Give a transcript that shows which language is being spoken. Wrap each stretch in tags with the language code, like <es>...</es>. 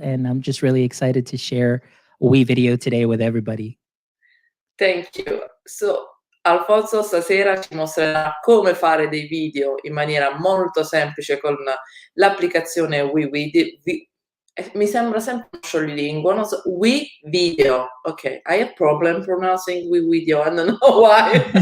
<en>And I'm just really excited to share Wevideo today with everybody. Thank you.</en> <it>So, Alfonso stasera ci mostrerà come fare dei video in maniera molto semplice con l'applicazione Wevideo. Mi sembra sempre un scioglilingua, non so, Wevideo.</it> <en>Ok, I have problem pronouncing Wevideo, I don't know why.</en>